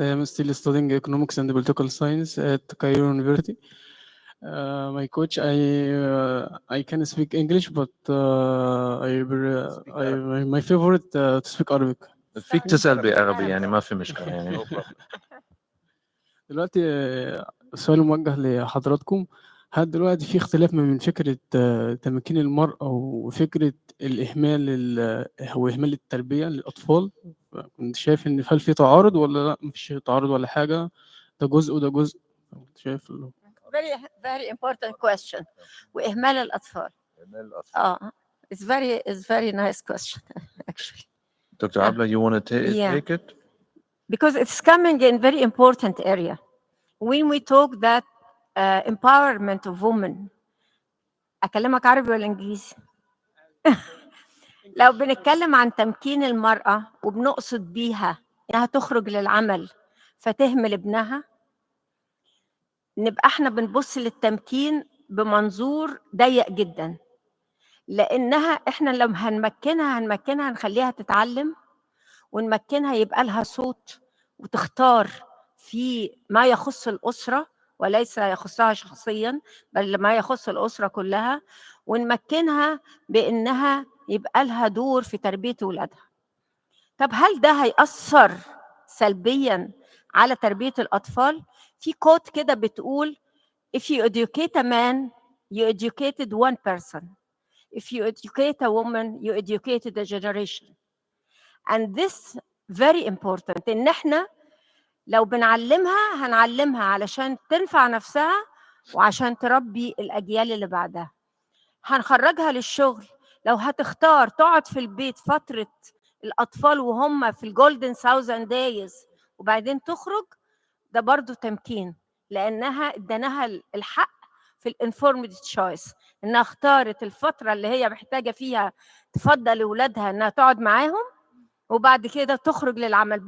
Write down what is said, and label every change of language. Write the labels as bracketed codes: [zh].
[en] I am still studying economics and political science at Cairo University. My coach, I can speak English, but my favorite to speak Arabic. [ar] فيك تسأل بعربي يعني ما في مشكلة يعني. دلوقتي السؤال موجه لحضراتكم. هل دلوقتي في اختلاف ما بين فكرة تمكين المرأة وفكرة الإهمال هو إهمال التربية للأطفال؟ كنت شايف إن هل في تعارض ولا لا؟ مفيش تعارض ولا حاجة؟ ده جزء وده جزء. شايف [en] very important question. [ar] وإهمال الأطفال. [en] It's very nice question actually. Dr. Abla, you want to take it? Because it's coming in very important area. When we talk that empowerment of women [ar] اكلمك عربي ولا انجليزي؟ لو بنتكلم عن تمكين المرأة وبنقصد بيها انها تخرج للعمل فتهمل ابنها، نبقى احنا بنبص للتمكين بمنظور ضيق جدا، لانها احنا لما هنمكنها هنخليها تتعلم، ونمكنها يبقى لها صوت وتختار في ما يخص الأسرة وليس يخصها شخصيا، بل ما يخص الأسرة كلها، ونمكنها بأنها يبقى لها دور في تربية أولادها. طب هل ده هيأثر سلبيا على تربية الأطفال؟ في كوت كده بتقول [en] if you educate a man you educated one person, if you educate a woman you educated a generation. And this very important، [ar] ان احنا لو بنعلمها هنعلمها علشان تنفع نفسها وعشان تربي الاجيال اللي بعدها. هنخرجها للشغل، لو هتختار تقعد في البيت فترة الاطفال وهم في الجولدن 1000 دايز وبعدين تخرج، ده برضو تمكين، لانها اداناها الحق في الانفورمد تشويس، انها اختارت الفترة اللي هي محتاجة فيها تفضل اولادها انها تقعد معاهم وبعد كده تخرج للعمل.